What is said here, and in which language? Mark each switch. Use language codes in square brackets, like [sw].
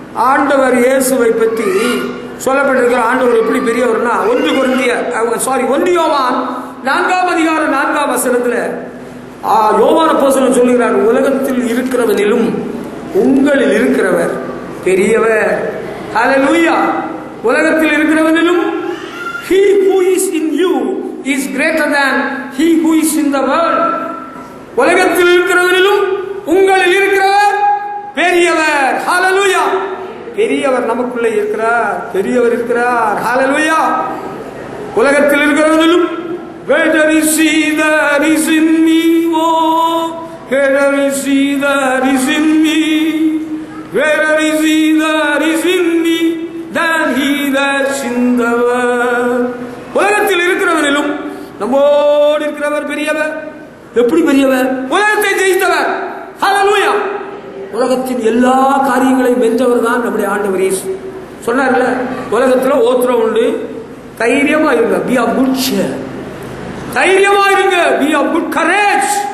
[ta] ஆண்டவர் இயேசுவை பற்றி சொல்லப்பட்டிருக்கிற ஆண்டவர் எப்படி பெரியவர்னா, 1 யோவான் 4ஆம் அதிகாரம் 4ஆம் வசனத்தில் யோவான் அப்போஸ்தலன் சொல்லுகிறார், உலகத்தில் இருக்கிறவனிலும் உங்களில் இருக்கிறவர் பெரியவர். ஹல்லேலூயா. உலகத்தில் இருக்கிறவனிலும் [en] he who is in you is greater than he who is in the world. [ta] உலகத்தில் இருக்கிறவனிலும் உங்களில் இருக்கிறவர் பெரியவர். ஹல்லேலூயா. பெரியவர் நமக்குள்ளே இருக்கிறார், பெரியவர் இருக்கிறார். ஹல்லேலூயா. உலகத்தில் இருக்கிறவனிலும் [en] greater is he that is in me, oh greater is he that is in me, greater is he that is in me than he that's in the world. [ta] உலகத்தில் இருக்கிறவனிலும் நம்மோடு இருக்கிறவர் பெரியவர். எப்படி பெரியவர்? உலகத்தை ஜெயித்தவர். ஹல்லேலூயா. உலகத்தின் எல்லா காரியங்களையும் வென்றவர் தான் நம்முடைய ஆண்டவர் இயேசு. சொன்னார்ல, உலகத்துல ஓத்திரம் உண்டு, தைரியமா இருங்க, [en] be of good cheer, [ta] தைரியமா இருங்க, [en] Be of good courage.